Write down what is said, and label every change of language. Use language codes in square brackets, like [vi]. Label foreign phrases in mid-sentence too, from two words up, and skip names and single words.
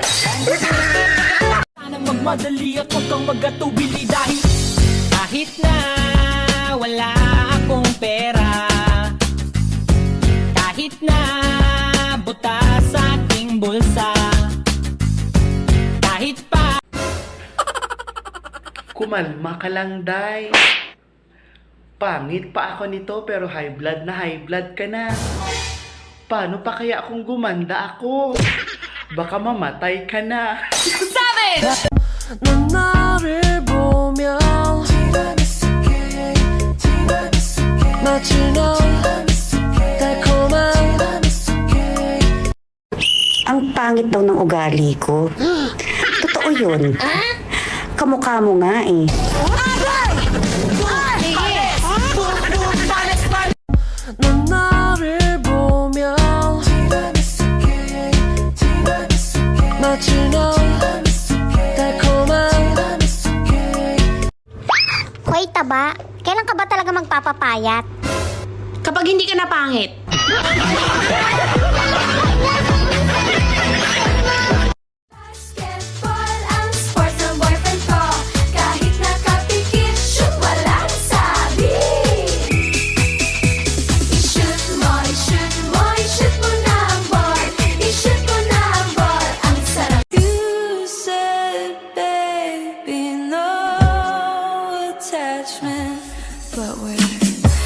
[tl] Sana magmadali at huwag kang magatubili dahil kahit na wala akong pera, kahit na buta sa aking bulsa, kahit pa Kumalma ka lang, Day. Pangit pa ako nito pero high blood na high blood ka na. Paano pa kaya kung gumanda ako? Baka mamatay ka na. [ko] 넌 나를 보며 마치 넌 달콤한 [tl] Ang pangit daw ng ugali ko. Totoo yun. Kamukha mo nga eh. [ko] 넌 나를 보며 마치 넌 달콤한 [tl] Hoy, taba, kailan ka ba talaga magpapapayat? Kapag hindi ka na pangit. Basketball ang sport ng boyfriend ko. Kahit nakapikit, shoot walang sabi. I-shoot mo, i-shoot mo, i-shoot mo na ang ball. I-shoot mo na ang ball. Ang sarap. [en] You said, baby, no attachment, but we're